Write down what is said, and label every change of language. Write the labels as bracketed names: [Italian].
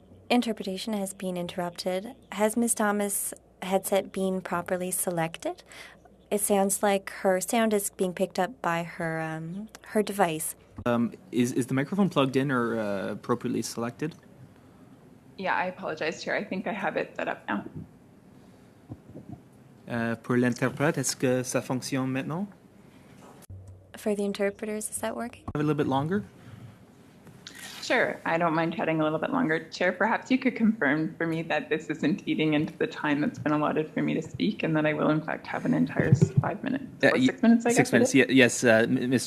[English] Interpretation has been interrupted. Has Ms. Thomas' headset been properly selected? It sounds like her sound is being picked up by her her device. Is the microphone plugged in or appropriately selected? Yeah, I apologize, Chair. I think I have it set up now. [French] Pour l'interprète, est-ce que ça fonctionne maintenant? [English] For the interpreters, is that working? A little bit longer. Sure, I don't mind chatting a little bit longer. Chair, perhaps you could confirm for me that this isn't eating into the time that's been allotted for me to speak and that I will in fact have an entire 5 minutes. Or 6 minutes, I guess. 6 minutes, yes. Ms.